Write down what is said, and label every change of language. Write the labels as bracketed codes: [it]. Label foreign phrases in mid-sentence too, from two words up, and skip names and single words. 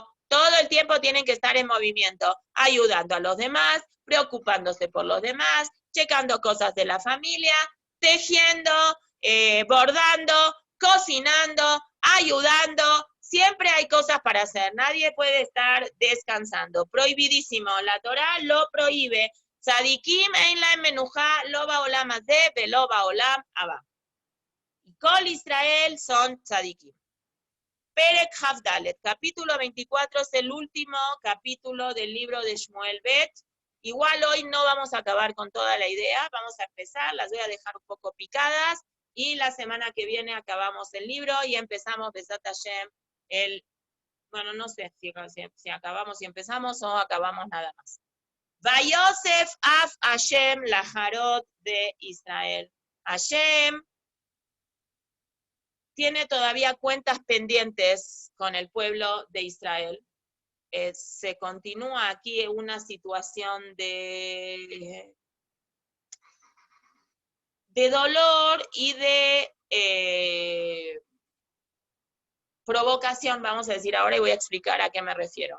[es] Todo el tiempo tienen que estar en movimiento, ayudando a los demás, preocupándose por los demás, checando cosas de la familia, tejiendo, bordando, cocinando, ayudando. Siempre hay cosas para hacer. Nadie puede estar descansando. Prohibidísimo. La Torá lo prohíbe. [he] צדיקים אין להם מנוחה לא בעולם הזה ולא בעולם הבא. [es] Y [he] כל ישראל [es] son tzadikim. Perek Havdalet, capítulo 24, es el último capítulo del libro de Shmuel Bet. Igual hoy no vamos a acabar con toda la idea, vamos a empezar, las voy a dejar un poco picadas, y la semana que viene acabamos el libro y empezamos Besat Hashem, bueno, no sé si acabamos y empezamos o acabamos nada más. [he] ויוסף אף השם לחרות de Israel. [es] Hashem tiene todavía cuentas pendientes con el pueblo de Israel. Se continúa aquí una situación de dolor y de provocación, vamos a decir ahora, y voy a explicar a qué me refiero.